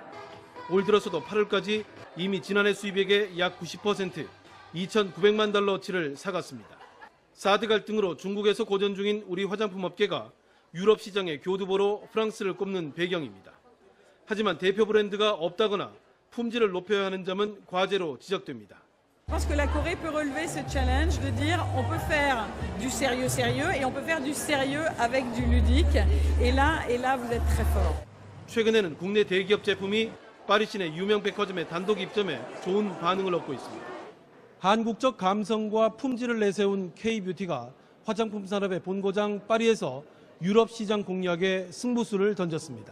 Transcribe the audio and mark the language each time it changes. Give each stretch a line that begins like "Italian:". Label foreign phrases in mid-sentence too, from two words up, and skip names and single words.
Korean: 올 들어서도 8월까지 이미 지난해 수입액의 약 90%, 2,900만 달러치를 사갔습니다. 사드 갈등으로 중국에서 고전 중인 우리 화장품 업계가 유럽 시장의 교두보로 프랑스를 꼽는 배경입니다. 하지만 대표 브랜드가 없다거나 품질을 높여야 하는 점은 과제로 지적됩니다.
French: Je pense que la Corée peut relever ce challenge de dire on peut faire du sérieux et on peut faire du sérieux avec du ludique. Et là vous êtes très fort.
Korean: 최근에는 국내 대기업 제품이 파리 시내 유명 백화점의 단독 입점에 좋은 반응을 얻고 있습니다. 한국적 감성과 품질을 내세운 K-뷰티가 화장품 산업의 본고장 파리에서 유럽 시장 공략에 승부수를 던졌습니다.